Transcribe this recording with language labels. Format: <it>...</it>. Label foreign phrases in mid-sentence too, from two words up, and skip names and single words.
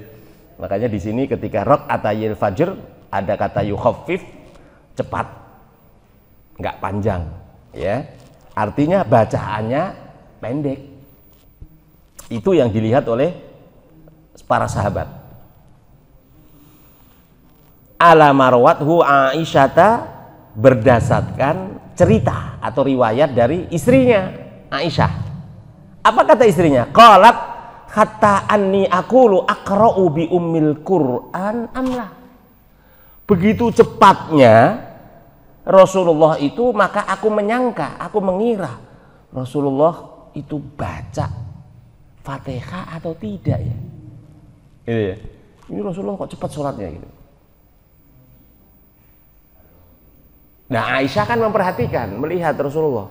<id>Makanya di sini ketika</id> <ar>raq'atayil fajr</ar> <id>ada kata yukhaffif, cepat, nggak panjang, ya. Artinya bacaannya pendek. Itu yang dilihat oleh para sahabat.</id> <ar>Ala marwathu Aisyata,</ar> <id>berdasarkan cerita atau riwayat dari istrinya Aisyah. Apa kata istrinya?</id> <ar>Qalat hatta anni aqulu aqra'u bi ummil Qur'an amla.</ar> <id>Begitu cepatnya Rasulullah itu, maka aku menyangka, aku mengira Rasulullah itu baca Fatihah atau tidak ya. Gitu ya. Ini Rasulullah kok cepat sholatnya gitu. Nah, Aisyah kan memperhatikan, melihat Rasulullah.</id>